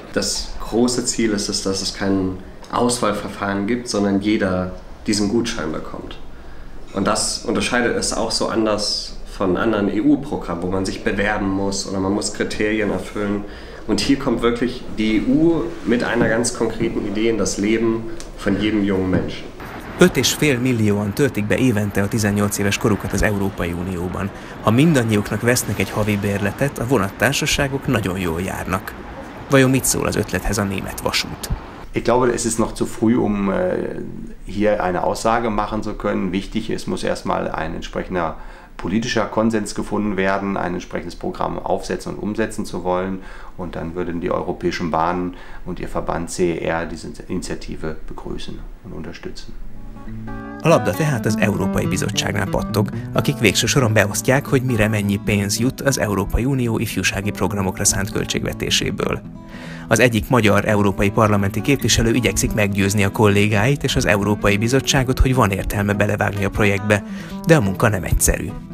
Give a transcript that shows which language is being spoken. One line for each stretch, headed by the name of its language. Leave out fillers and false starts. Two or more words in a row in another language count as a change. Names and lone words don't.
German: Das große Ziel ist es, dass es kein Auswahlverfahren gibt, sondern jeder diesen Gutschein bekommt. Und das unterscheidet es auch so anders von anderen EU-Programmen, wo man sich bewerben muss oder man muss Kriterien erfüllen. Und hier kommt wirklich die EU mit einer ganz konkreten Idee in das Leben von jedem jungen Menschen.
Hungarian: 5,5 millióan töltik be évente a 18 éves korukat az Európai Unióban. Ha mindannyiuknak vesznek egy havi bérletet, a vonattársaságok nagyon jól járnak. Vajon mit szól az ötlethez a német vasút?
German: Ich glaube, es ist noch zu früh, um hier eine Aussage machen zu können. Wichtig ist, muss erstmal ein entsprechender politischer Konsens gefunden werden, ein entsprechendes Programm aufsetzen und umsetzen zu wollen. Und dann würden die Europäischen Bahnen und ihr Verband CER diese Initiative begrüßen und unterstützen.
Hungarian: A labda tehát az Európai Bizottságnál pattog, akik végső soron beosztják, hogy mire mennyi pénz jut az Európai Unió ifjúsági programokra szánt költségvetéséből. Az egyik magyar európai parlamenti képviselő igyekszik meggyőzni a kollégáit és az Európai Bizottságot, hogy van értelme belevágni a projektbe, de a munka nem egyszerű.